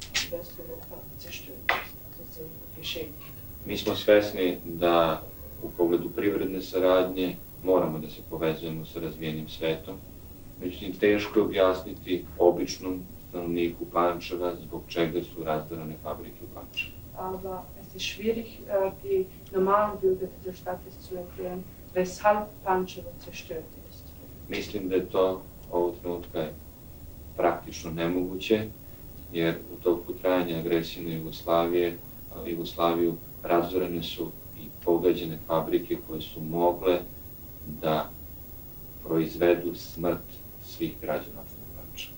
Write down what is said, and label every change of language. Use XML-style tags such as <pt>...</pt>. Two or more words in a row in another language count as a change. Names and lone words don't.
<sr>Mi smo svesni da u pogledu privredne saradnje moramo da se povezujemo sa razvijenim svetom, međutim teško je objasniti običnom stanovniku Pančeva zbog čega su razdarane fabrike u Pančevu.</sr> <de>Aber es ist schwierig, die normalen Bürger dieser Stadt zu erklären, weshalb Pančevo zerstört ist.</de> <sr>Mislim da je to ovog trenutka praktično nemoguće, jer u toku trajanja agresije na Jugoslaviju razorene su i pogađene fabrike koje su mogle da proizvedu smrt svih građana Pančeva.</sr>